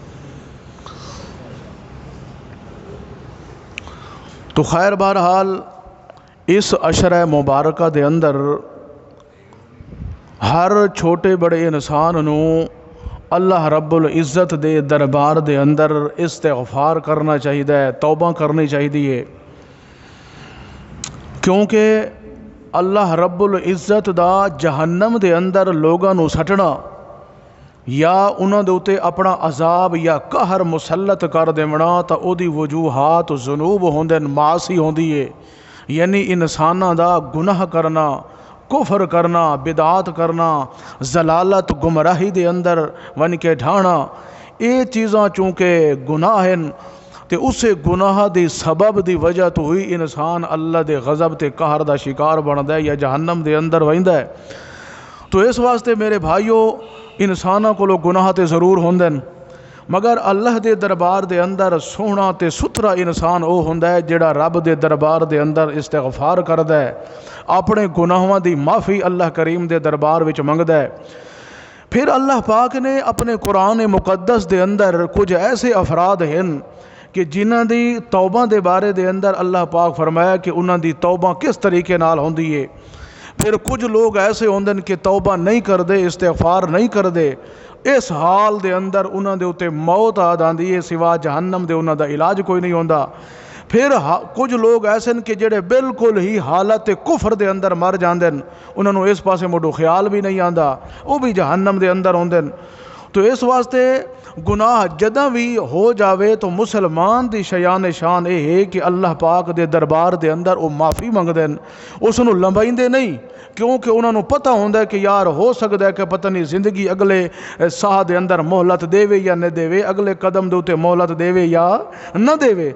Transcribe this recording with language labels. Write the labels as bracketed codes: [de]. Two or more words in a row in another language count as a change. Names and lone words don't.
[pa] تو خیر بہرحال اس عشرہ مبارکہ دے اندر ہر چھوٹے بڑے انسان نو اللہ رب العزت دے دربار دے اندر استغفار کرنا چاہیے، توبہ کرنی چاہیے، کیونکہ اللہ رب العزت دا جہنم دے اندر لوگاں نو سٹنا یا انہاں دے اوتے اپنا عذاب یا قہر مسلط کر دیونا تا او دی وجوہات ذنوب ہوندے، معاصی ہوندی ہے، یعنی انساناں دا گناہ کرنا، کفر کرنا، بدعات کرنا، ضلالت گمراہی دے اندر ون کے ڈھانا، یہ چیزاں چونکہ گناہ ہیں تے اسے گناہ دی سبب دی وجہ تو ہوئی انسان اللہ دے غضب تے قہر دا شکار بندا ہے یا جہنم دے اندر ویندا ہے۔ تو اس واسطے میرے بھائیو انساناں کو گناہ تے ضرور ہوندے، مگر اللہ دے دربار دے اندر سونا تے ستھرا انسان او ہوندا ہے جڑا رب دے دربار دے اندر استغفار کردا ہے، اپنے گناہاں دی معافی اللہ کریم دے دربار وچ منگدا ہے۔ پھر اللہ پاک نے اپنے قرآن مقدس دے اندر کچھ ایسے افراد ہیں کہ جنہاں دی توبہ دے بارے دے اندر اللہ پاک فرمایا کہ انہاں دی توبہ کس طریقے نال ہوندی ہے۔ پھر کچھ لوگ ایسے ہوندن کہ توبہ نہیں کردے، استغفار نہیں کردے، اس حال دے اندر انہاں دے اوتے موت آ جاندی ہے، سوا جہنم دے انہاں دا علاج کوئی نہیں ہوندا۔ پھر کچھ لوگ ایسے کہ جڑے بالکل ہی حالت کفر دے اندر مر جاندے، انہاں نو اس پاسے موڑو خیال بھی نہیں آندا، وہ بھی جہنم دے اندر ہوندے۔ تو اس واسطے گناہ جداں بھی ہو جاوے تو مسلمان دی شیان شان اے ہے کہ اللہ پاک دے دربار دے اندر وہ معافی منگدے، اس نو لمبائندے نہیں، کیونکہ انہوں نے پتہ ہوندہ ہے کہ یار ہو سکتا ہے کہ پتہ نہیں زندگی اگلے ساہ دے اندر مہلت دے وے یا نہ دے وے، اگلے قدم دے اوتے مہلت دے وے یا نہ دے وے۔